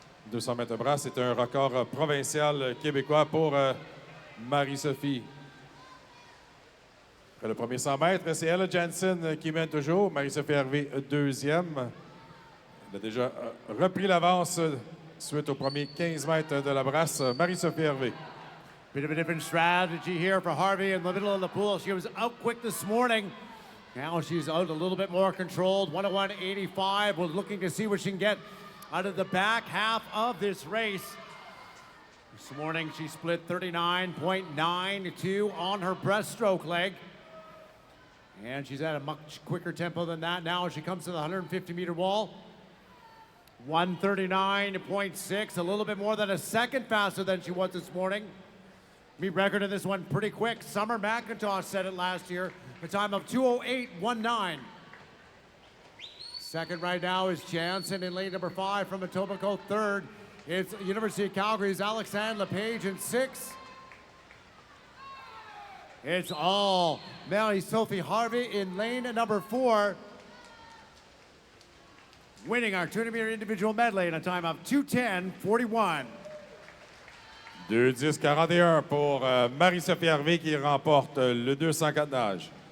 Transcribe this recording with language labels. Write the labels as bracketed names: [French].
[French] 200 mètres brasse, c'est un record provincial québécois pour Marie-Sophie. Après le premier 100 mètres, c'est Ella Jensen qui mène toujours. Marie-Sophie Hervé, 2e. Elle a déjà repris l'avance suite au premier 15 mètres de la brasse. Marie-Sophie Hervé. [English] Bit of a different strategy here for Harvey in the middle of the pool. She was out quick this morning. Now she's out a little bit more controlled. 101.85. We're looking to see what she can get out of the back half of this race. This morning she split 39.92 on her breaststroke leg. And she's at a much quicker tempo than that. Now as she comes to the 150-meter wall, 139.6, a little bit more than a second faster than she was this morning. Meet record in this one pretty quick. Summer McIntosh set it last year, a time of 2:08.19. Second right now is Jansen in lane number 5 from Etobicoke. Third, it's University of Calgary's Alexandre Lepage in 6. It's all Marie-Sophie Harvey in lane number 4, winning our 200-meter individual medley in a time of 2:10.41. [French] 2:10.41 pour Marie-Sophie Hervé qui remporte le 204 nage.